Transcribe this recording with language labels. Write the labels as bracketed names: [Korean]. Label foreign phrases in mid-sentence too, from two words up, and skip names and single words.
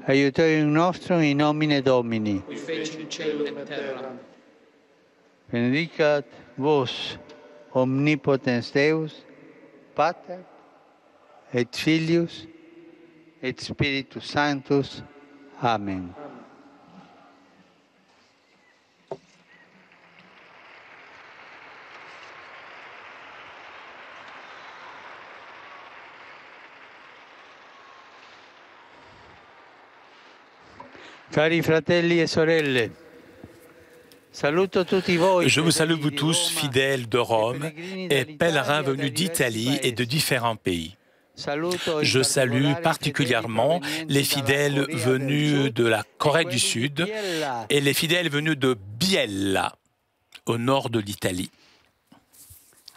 [Latin] Aiutorium nostrum in nomine Domini. Qui fecit caelum et terram. Benedicat vos omnipotens Deus, Pater et Filius et Spiritus Sanctus. Amen. [Italian] Cari fratelli e sorelle, [French] je vous salue vous tous, fidèles de Rome et pèlerins venus d'Italie et de différents pays. Je salue particulièrement les fidèles venus de la Corée du Sud et les fidèles venus de Biella, au nord de l'Italie.